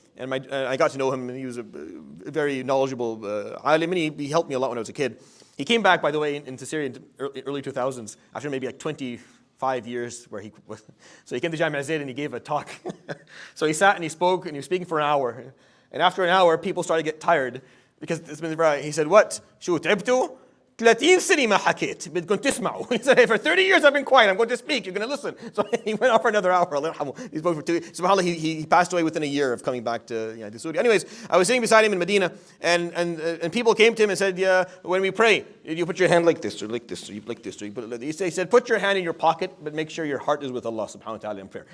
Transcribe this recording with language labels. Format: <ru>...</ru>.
<en>And I got to know him, and he was a very knowledgeable alim, and he helped me a lot when I was a kid. He came back, by the way, into Syria in the early 2000s, after maybe like 25 years where he was. So he came to Jami' Zayd and he gave a talk. So he sat and he spoke, and he was speaking for an hour. And after an hour, people started to get tired. Because he said, what?</en> <ar>شو تعبتوا؟ 30 سنة ما حكيت بدكم تسمعوا.</ar> <en>He said, hey, for 30 years I've been quiet. I'm going to speak. You're going to listen. So he went on for another hour. He spoke for 2 years. SubhanAllah, he passed away within a year of coming back to Saudi. Anyways, I was sitting beside him in Medina, and people came to him and said, yeah, when we pray, you put your hand like this, or like this, or you like this, or you put it like this. He said, put your hand in your pocket, but make sure your heart is with Allah subhanahu wa ta'ala in prayer.</en>